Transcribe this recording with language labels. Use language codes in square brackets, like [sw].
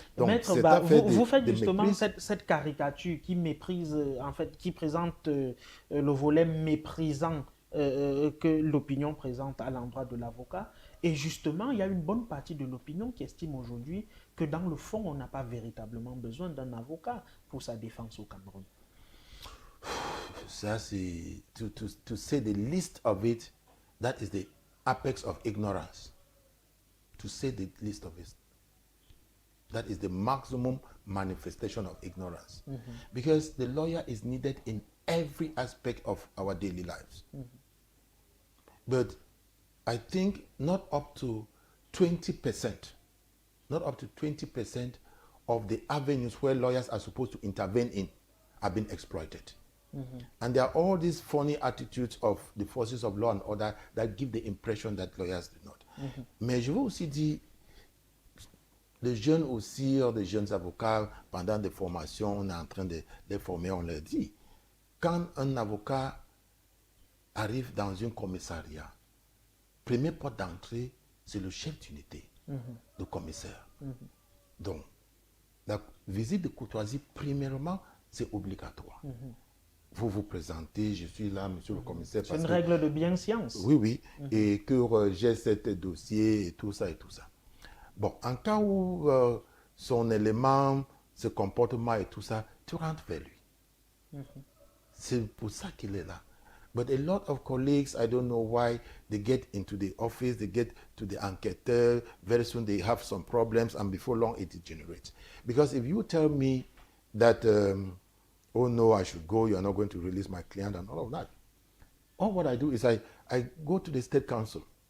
[fr] Donc, maître, vous faites justement cette caricature qui méprise, en fait, qui présente le volet méprisant que l'opinion présente à l'endroit de l'avocat. Et justement, il y a une bonne partie de l'opinion qui estime aujourd'hui que dans le fond, on n'a pas véritablement besoin d'un avocat pour sa défense au Cameroun. Ça, c'est [en] to say the least of it, that is the apex of ignorance. To say the least of it, that is the maximum manifestation of ignorance. Because the lawyer is needed in every aspect of our daily lives. But I think not up to 20%, not up to 20% of the avenues where lawyers are supposed to intervene in have been exploited. And there are all these funny attitudes of the forces of law and order that give the impression that lawyers do not. [fr] Mais je veux aussi dire, les jeunes aussi, des jeunes avocats, pendant des formations, on est en train de les former, on leur dit, quand un avocat arrive dans un commissariat, premier porte d'entrée, c'est le chef d'unité, le commissaire. Donc, la visite de courtoisie, premièrement, c'est obligatoire. Vous vous présentez, je suis là, monsieur le commissaire. C'est une règle de bienséance. Oui, et que j'ai cet dossier et tout ça et tout ça. Bon, en cas où son élément, ce comportement et tout ça, tu rentres vers lui. C'est pour ça qu'il est là. [en] But a lot of colleagues, I don't know why, they get into the office, they get to the enquêteur, very soon they have some problems, and before long it degenerates. Because if you tell me that, oh no, I should go, you are not going to release my client and all of that, all what I do is I go to the state council.